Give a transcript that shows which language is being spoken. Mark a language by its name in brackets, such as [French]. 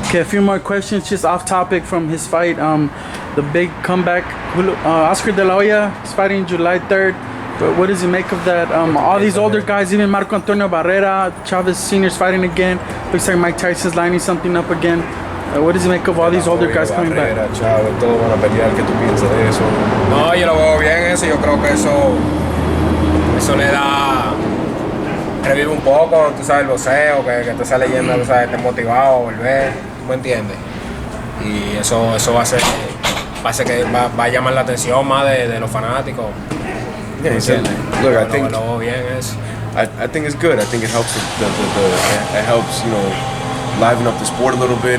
[English] Okay, a few more questions just off topic from his fight. The big comeback. Oscar De La Hoya is fighting July 3rd. What does he make of that? All these older guys, even Marco Antonio Barrera, Chavez Sr. is fighting again. Looks like Mike Tyson's lining something up again. What does he make of all these older guys coming back? [Spanish] Chávez, todos van a pelear. ¿Qué tú piensas de eso? No, yo lo veo bien eso. Yo creo que eso le da, revive un poco, tú sabes, el boxeo, que tú esa leyenda, tú sabes, estés motivado a volver, ¿tú me entiendes? Y eso va a hacer que va a llamar la atención más de los fanáticos. [English] Yeah, look, I think [Spanish] lo veo bien eso. [English] I think it's good. I think it helps it helps, you know, liven up the sport a little bit.